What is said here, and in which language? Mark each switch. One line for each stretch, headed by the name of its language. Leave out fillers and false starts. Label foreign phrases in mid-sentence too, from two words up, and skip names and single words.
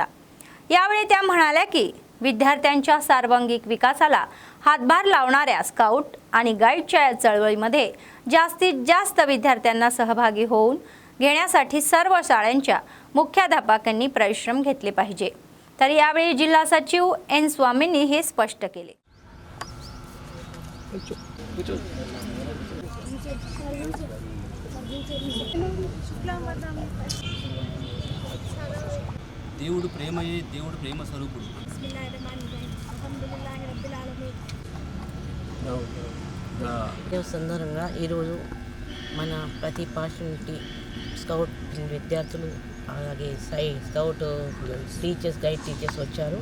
Marathi: यावेळी त्या म्हणाल्या की विद्यार्थ्यांच्या सर्वांगीण विकासाला हातभार लावणाऱ्या स्काउट आणि गाईडच्या या चळवळीमध्ये जास्तीत जास्त विद्यार्थ्यांना सहभागी होऊन घेण्यासाठी सर्व शाळांच्या मुख्याध्यापकांनी परिश्रम घेतले पाहिजे। तर यावेळी जिल्हा सचिव एन स्वामींनी हे स्पष्ट केले।
Telugu: దేవుడు ప్రేమయే దేవుడు ప్రేమ స్వరూపుడు। సందర్భంగా ఈరోజు మన ప్రతి పాఠశాల స్కౌట్ విద్యార్థులు అలాగే స్కౌట్ టీచర్స్ గైడ్ టీచర్స్ వచ్చారు।